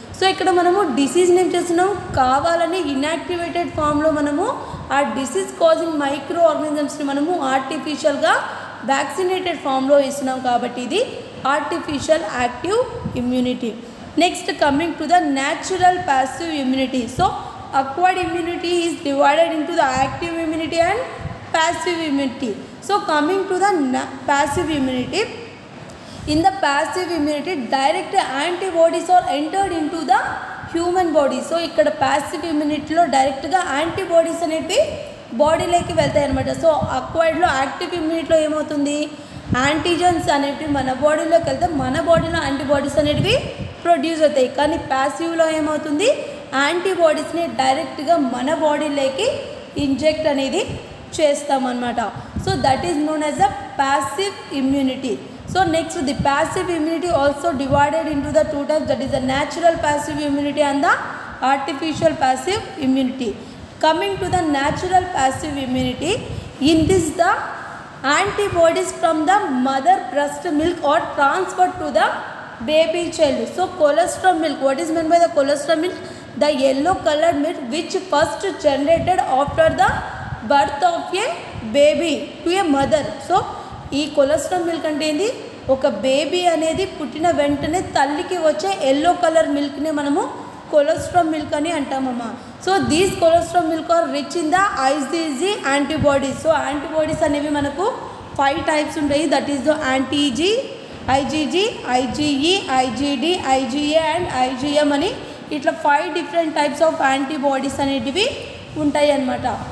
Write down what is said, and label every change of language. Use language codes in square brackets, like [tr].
[te] So ఇక్కడ మనము డిసీజ్ని ఏం చేస్తున్నాం, కావాలని ఇన్యాక్టివేటెడ్ ఫామ్లో మనము ఆ డిసీజ్ కాజింగ్ మైక్రో ఆర్గానిజమ్స్ని మనము ఆర్టిఫిషియల్గా వ్యాక్సినేటెడ్ ఫామ్లో ఇస్తున్నాం కాబట్టి ఇది artificial active immunity. [en] Next coming to the natural passive immunity. So acquired immunity is divided into the active immunity and passive immunity. So coming to the passive immunity, in the passive immunity direct antibodies are entered into the human body. [te] So ikkada passive immunity lo direct ga antibodies అనేవి బాడీలోకి వెళ్తాయి అన్నమాట. So acquired లో active immunity లో ఏమవుతుంది, antigens అనేవి మన బాడీలోకి వెళ్తే మన బాడీలో యాంటీబాడీస్ అనేవి ప్రొడ్యూస్ అవుతాయి. కానీ ప్యాసివ్లో ఏమవుతుంది, యాంటీబాడీస్ని డైరెక్ట్గా మన బాడీలోకి ఇంజెక్ట్ అనేది చేస్తామన్నమాట. [en] So that is known as the passive immunity. So next the passive immunity also divided into the two types, that is the natural passive immunity and the artificial passive immunity. Coming to the natural passive immunity, in this the antibodies from the mother breast milk are transferred to the baby child. So colostrum milk, what is meant by the colostrum milk? The yellow colored milk which first generated after the birth of a baby to a mother. [te] So ఈ cholesterol milk అంటే ఏంది, ఒక baby అనేది పుట్టిన వెంటనే తల్లికి వచ్చే yellow colour మిల్క్ని మనము కొలెస్ట్రాల్ మిల్క్ అని అంటామమ్మా. [en] So these cholesterol milk are rich in the IgG antibodies. [te] So antibodies అనేవి మనకు 5 టైప్స్ ఉంటాయి, [en] that is the యాంటీజీ, [te] IgG, IgE, ఐజీడీ, IGA and IgM అని ఇట్లా 5 డిఫరెంట్ టైప్స్ ఆఫ్ యాంటీబాడీస్ అనేటివి ఉంటాయి అన్నమాట.